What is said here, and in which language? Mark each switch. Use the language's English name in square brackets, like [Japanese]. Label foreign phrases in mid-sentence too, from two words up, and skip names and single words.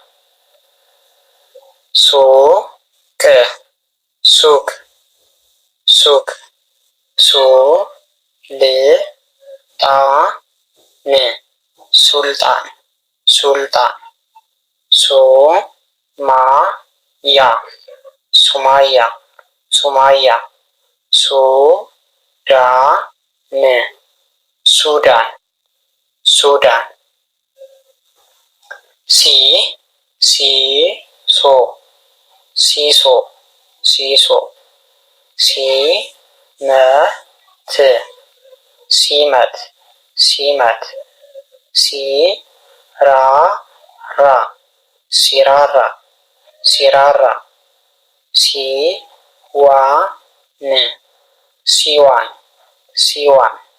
[Amharic] ሱቅ ሱቅ ሱቅ። ሱልጣን ሱልጣን። ሱማያ ሱማያ ሱማያ። ሱዳን ሱዳን ሱዳን። ሲሶ ሲሶ ሲሶ። ሲመት ሲመት ሲመት። ሲራራ ሲራራ ሲራራ። ሲዋን ሲዋን ሲዋን።